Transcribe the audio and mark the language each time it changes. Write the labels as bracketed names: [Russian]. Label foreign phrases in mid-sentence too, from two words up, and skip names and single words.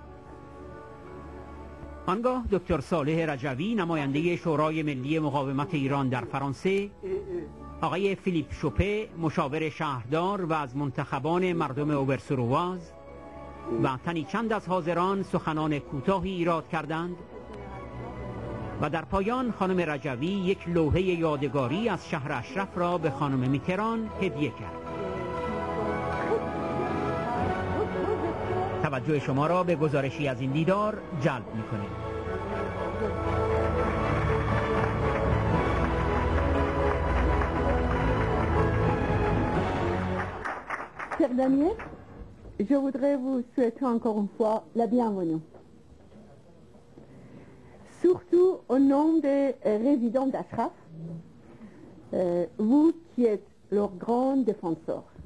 [Persian] آنگاه دکتر صالح رجوی نماینده شورای ملی مقاومت ایران در فرانسه، آقای فیلیپ شوپه مشاور شهردار و از منتخبان مردم اوبرسورواز و تنی چند از حاضران سخنان کوتاهی ایراد کردند و در پایان خانم رجوی یک لوحه یادگاری از شهر اشرف را به خانم میتران هدیه کرد. توجه شما را به گزارشی از این دیدار جلب می‌کنیم. [French] Cher Daniel, je voudrais vous souhaiter encore une fois la bienvenue. Surtout au nom des résidents d'Ashraf, vous qui êtes leurs grands défenseurs.